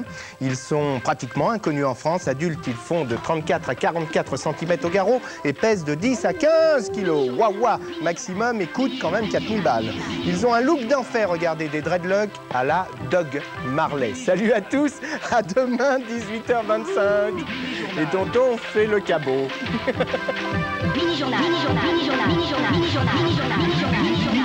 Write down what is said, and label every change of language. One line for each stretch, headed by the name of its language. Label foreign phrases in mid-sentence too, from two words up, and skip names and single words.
French: Ils sont pratiquement inconnus en France. Adultes, ils font de 34 à 44 cm au garrot et pèsent de 10 à 15 kg. Waouh, maximum, et coûtent quand même 4000 balles. Ils ont un look d'enfer, regardez, des dreadlocks à la Dog Marley. Salut à tous, à demain 18h25. Et tonton fait le cabot. Mini-journal, mini-journal, mini-journal, mini-journal, mini-journal, mini-journal.